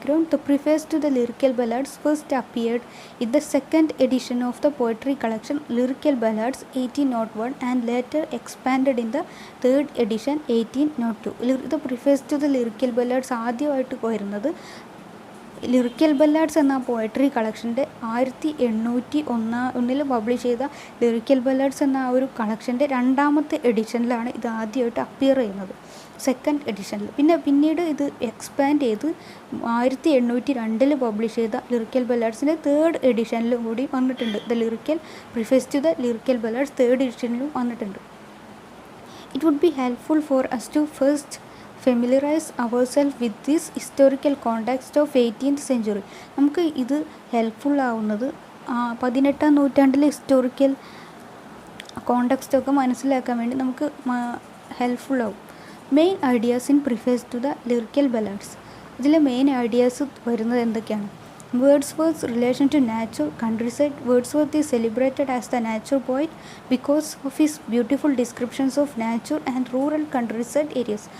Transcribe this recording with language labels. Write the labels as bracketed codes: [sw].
[en] The preface to the Lyrical Ballads first appeared in the second edition of the poetry collection Lyrical Ballads 1801 and later expanded in the third edition 1802. [ml] The preface to the Lyrical Ballads ആദ്യമായിട്ട് വരുന്നത് lyrical ബല്ലാഡ്സ് എന്ന poetry കളക്ഷൻ്റെ 1801 publish ചെയ്ത lyrical ബല്ലാഡ്സ് എന്ന ആ ഒരു കളക്ഷൻ്റെ രണ്ടാമത്തെ എഡിഷനിലാണ് ഇത് ആദ്യമായിട്ട് അപ്പിയർ ചെയ്യുന്നത്, സെക്കൻഡ് എഡിഷനിൽ. പിന്നീട് ഇത് എക്സ്പാൻഡ് ചെയ്ത് 1802 പബ്ലിഷ് ചെയ്ത ലിറിക്കൽ ബല്ലാഡ്സിൻ്റെ തേർഡ് എഡിഷനിലും കൂടി വന്നിട്ടുണ്ട്. The lyrical preface to the lyrical ബല്ലാഡ്സ് third എഡിഷനിലും വന്നിട്ടുണ്ട്. [en] It would be helpful for us to first familiarize ourselves with this historical context of 18th century. [ml] നമുക്ക് ഇത് ഹെൽപ്ഫുൾ ആവുന്നത് 18ാം നൂറ്റാണ്ടിലെ ഹിസ്റ്റോറിക്കൽ കോണ്ടെക്സ്റ്റൊക്കെ മനസ്സിലാക്കാൻ വേണ്ടി നമുക്ക് ഹെൽപ്ഫുൾ ആവും. [en] Main ideas in preface to the lyrical ballads. [ml] ഇതിലെ മെയിൻ ഐഡിയാസ് വരുന്നത് എന്തൊക്കെയാണ്? [en] Wordsworth's relation to nature, countryside. Wordsworth is celebrated as the nature poet because of his beautiful descriptions of nature and rural countryside areas.